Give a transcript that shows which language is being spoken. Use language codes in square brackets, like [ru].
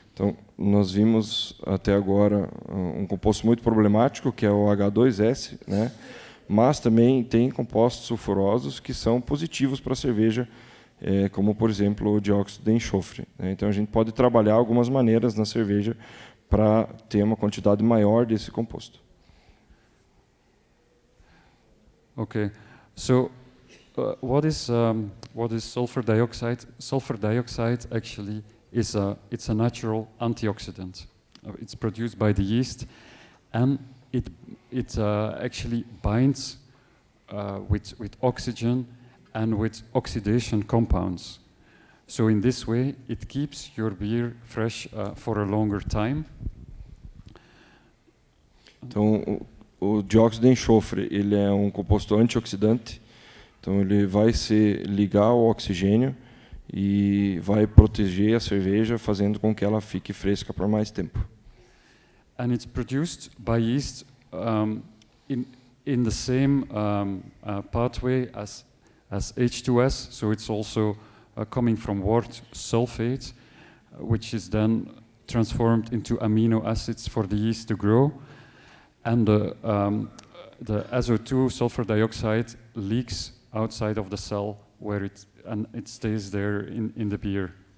[pt] Então, nós vimos até agora um composto muito problemático, que é o H2S, né? Mas também tem compostos sulfurosos que são positivos para a cerveja, como, por exemplo, o dióxido de enxofre, né? Então, a gente pode trabalhar algumas maneiras na cerveja para ter uma quantidade maior desse composto. [en] Okay, so what is sulfur dioxide? Sulfur dioxide actually it's a natural antioxidant. It's produced by the yeast, and it actually binds with oxygen and with oxidation compounds. So in this way, it keeps your beer fresh for a longer time. [pt] Então, o dióxido de enxofre ele é um composto antioxidante, então ele vai se ligar ao oxigênio e vai proteger a cerveja, fazendo com que ela fique fresca por mais tempo. [en] And it's produced by yeast in the same pathway as H2S, so it's also coming from wort sulfate, which is then transformed into amino acids for the yeast to grow, and the SO2 sulfur dioxide leaks outside of the cell where it stays there in the beer.